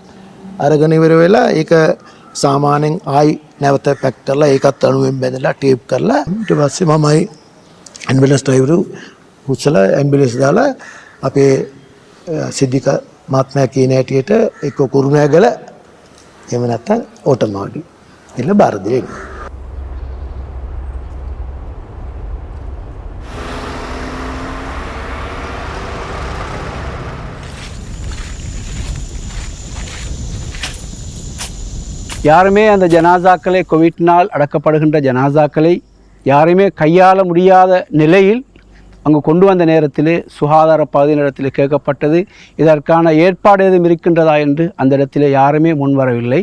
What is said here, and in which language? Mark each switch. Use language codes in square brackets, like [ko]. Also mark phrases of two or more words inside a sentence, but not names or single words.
[si] අරගෙන ඉවර වෙලා ඒක සාමාන්‍යයෙන් ආයි නැවත පැක් කරලා ඒකත් අණුවෙන් බැඳලා ටේප් කරලා ඊට පස්සේ මමයි [en] ambulance drivers [si] හුස්සලා ඇම්බියුලන්ස් දාලා අපේ සිද්ධික මහත්මයා කියන හැටියට එක්ක කුරුණෑගල එහෙම නැත්නම් ඕටමාවඩි ඉල්ල බාර දෙන්න. [ta] யாருமே அந்த ஜனாசாக்களை கோவிட்னால் அடக்கப்படுகின்ற ஜனாசாக்களை யாருமே கையாள முடியாத நிலையில் அங்கு கொண்டு வந்த நேரத்திலே சுகாதார பகுதியினிடத்தில் கேட்கப்பட்டது இதற்கான ஏற்பாடு எதுவும் இருக்கின்றதா என்று அந்த இடத்திலே யாருமே முன்வரவில்லை.